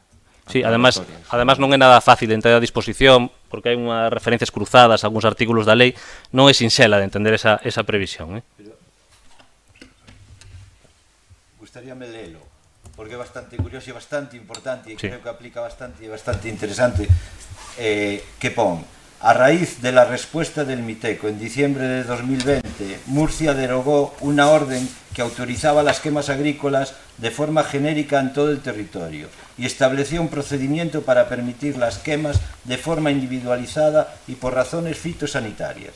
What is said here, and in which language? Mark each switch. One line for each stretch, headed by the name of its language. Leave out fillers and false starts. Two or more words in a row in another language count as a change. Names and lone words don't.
Galician: Sí, además non é nada fácil de entender a disposición, porque hai unhas referencias cruzadas a algúns artículos da lei, non é sinxela de entender esa previsión. Gustaríame lelo, porque é bastante curioso e bastante importante, e creo que aplica bastante e bastante interesante, que pon:
Spanish: a raíz de la respuesta del MITECO en diciembre de 2020, Murcia derogó una orden que autorizaba las quemas agrícolas de forma genérica en todo el territorio y estableció un procedimiento para permitir las quemas de forma individualizada y por razones fitosanitarias.